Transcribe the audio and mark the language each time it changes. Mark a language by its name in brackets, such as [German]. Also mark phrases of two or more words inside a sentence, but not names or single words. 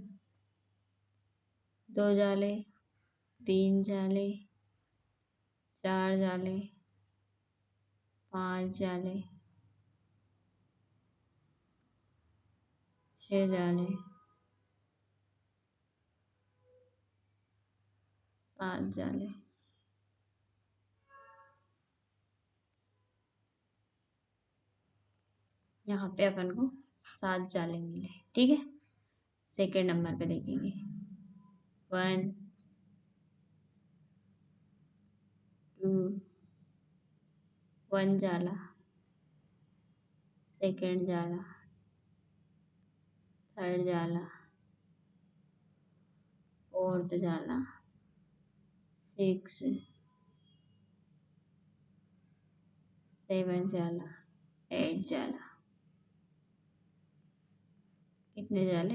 [Hindi] 2 जाले, 3 जाले, 4 जाले, 5 जाले, 6 जाले, 7 जाले। यहाँ पे अपन को 7 जाले मिले। ठीक है, [English] second number [Hindi] पे देखेंगे। 1, 2, 1 जाला, सेकेंड जाला, थर्ड जाला, फोर्थ जाला, 6, 7 जाला, 8 जाला, कितने जाले?